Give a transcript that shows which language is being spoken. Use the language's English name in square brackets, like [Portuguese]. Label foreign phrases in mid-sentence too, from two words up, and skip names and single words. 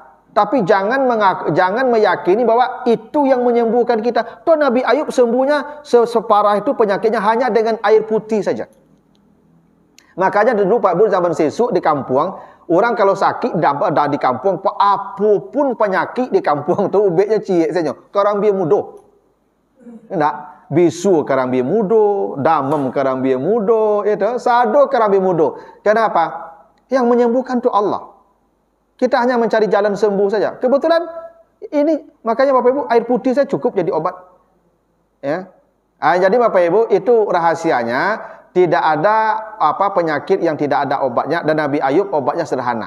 [Indonesian] Tapi jangan meyakini bahwa itu yang menyembuhkan kita. Tuh Nabi Ayub sembuhnya separah itu penyakitnya hanya dengan air putih saja. Makanya dulu Pak Bu zaman sesuk di kampung, orang kalau sakit dah di kampung, apapun penyakit di kampung tu [Minangkabau] ubeknya ciek [Indonesian] saja. [Minangkabau] Karang biar mudo. Enggak, bisu karang biar mudo, damam karang biar mudo, itu sado karang biar mudo. [Indonesian] Kenapa? Yang menyembuhkan itu Allah. Kita hanya mencari jalan sembuh saja. Kebetulan ini makanya Bapak Ibu air putih saya cukup jadi obat. Ya. Jadi Bapak Ibu itu rahasianya tidak ada penyakit yang tidak ada obatnya dan Nabi Ayub obatnya sederhana.